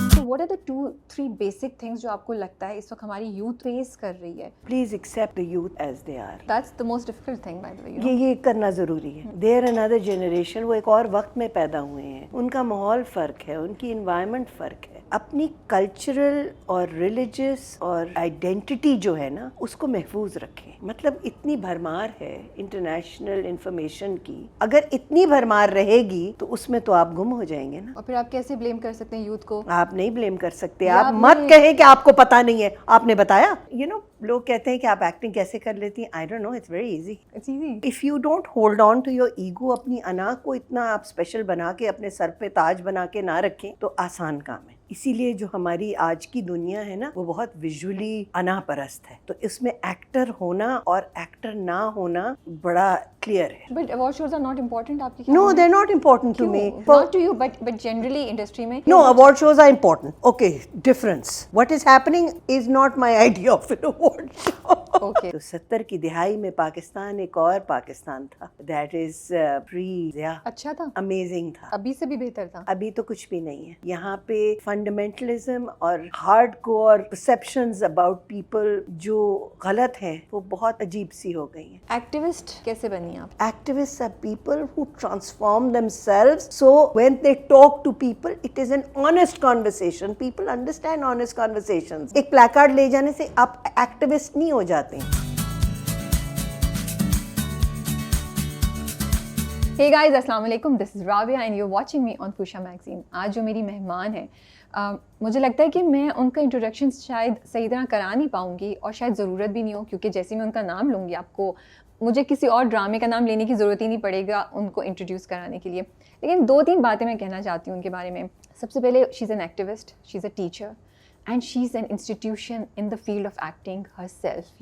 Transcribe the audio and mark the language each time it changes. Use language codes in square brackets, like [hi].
[en] what are the 2-3 basic things [hi] जो आपको लगता है इस वक्त हमारी youth face कर रही है? [en] Please accept the youth as they are. That's the most difficult thing, by the way. You know? [hi] ये करना ज़रूरी है. [en] They are another generation, [hi] वो एक और वक्त में पैदा हुए हैं. उनका माहौल फ़र्क है, उनकी environment फ़र्क है. अपनी कल्चरल और रिलीजियस और आइडेंटिटी जो है ना, उसको महफूज रखें. मतलब इतनी भरमार है इंटरनेशनल इंफॉर्मेशन की, अगर इतनी भरमार रहेगी तो उसमें तो आप गुम हो जाएंगे ना. और फिर आप कैसे ब्लेम कर सकते हैं यूथ को? आप नहीं ब्लेम कर सकते. आप मत कहें कि आपको पता नहीं है, आपने बताया. यू नो, लोग कहते हैं कि आप एक्टिंग कैसे कर लेती हैं. [en] I don't know, it's very easy. It's easy. If you don't hold on to your ego, [hi] अपनी अना को इतना आप स्पेशल बना के अपने सर पे ताज बना के ना रखें तो आसान काम है. इसीलिए जो हमारी आज की दुनिया है ना, वो बहुत विजुअली अना परस्त है. तो इसमें एक्टर होना और एक्टर ना होना बड़ा क्लियर है. [en] But award shows are not important आपकी? No, they're not important to me. Not to you, but generally industry में. No, award shows are important. Okay, difference. What is happening is not my idea of an award show. Okay. [hi] तो 70 की दिहाई में पाकिस्तान एक और पाकिस्तान था. [en] That is pre-Zia. [hi] अच्छा था? Amazing था. अभी से भी बेहतर था? अभी तो कुछ भी नहीं है. यहाँ पे फंडामेंटलिज्म और हार्डकोर परसेप्शंस अबाउट पीपल जो गलत हैं, वो बहुत अजीब सी हो गई हैं. एक्टिविस्ट कैसे बनी आप? [en] Activists are people who transform themselves. So when they talk to people, it is an honest conversation. People understand honest conversations. [hi] एक प्लैकार्ड ले जाने से आप एक्टिविस्ट नहीं हो जाते. [en] Hey guys, अस्सलाम वालेकुम. This is Rabia and you're watching me on Fusha Magazine. [hi] आज जो मेरी मेहमान है, मुझे लगता है कि मैं उनका इंट्रोडक्शन शायद सही तरह करा नहीं पाऊँगी और शायद ज़रूरत भी नहीं हो, क्योंकि जैसे मैं उनका नाम लूँगी आपको मुझे किसी और ड्रामे का नाम लेने की ज़रूरत ही नहीं पड़ेगा उनको इंट्रोड्यूस कराने के लिए. लेकिन 2-3 बातें मैं कहना चाहती हूँ उनके बारे में. सबसे पहले, [en] She is an activist, she is a teacher and she is an institution in the field of acting herself.